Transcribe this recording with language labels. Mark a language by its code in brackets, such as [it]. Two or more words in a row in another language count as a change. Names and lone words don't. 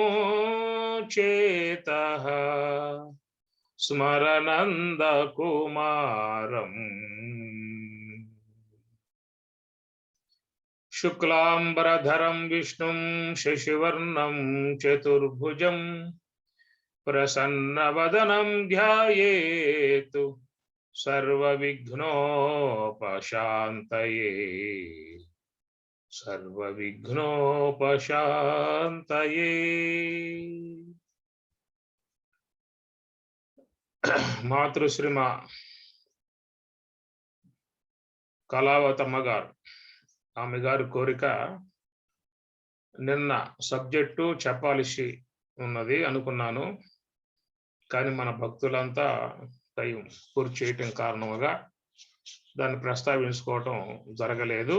[sa] चेतः स्मर नन्दकुमारम् शुक्लांबरधरं विष्णुं शशिवर्णं चतुर्भुजं प्रसन्नवदनं ध्यायेत् सर्वविघ्नोपशान्तये सर्वविघ्नोपशान्तये. [te] మాతృశ్రీమ కళావతమ్మ గారు, ఆమె గారి కోరిక నిన్న సబ్జెక్టు చెప్పాల్సి ఉన్నది అనుకున్నాను, కానీ మన భక్తులంతా టైం పూర్తి చేయటం కారణంగా దాన్ని ప్రస్తావించుకోవటం జరగలేదు.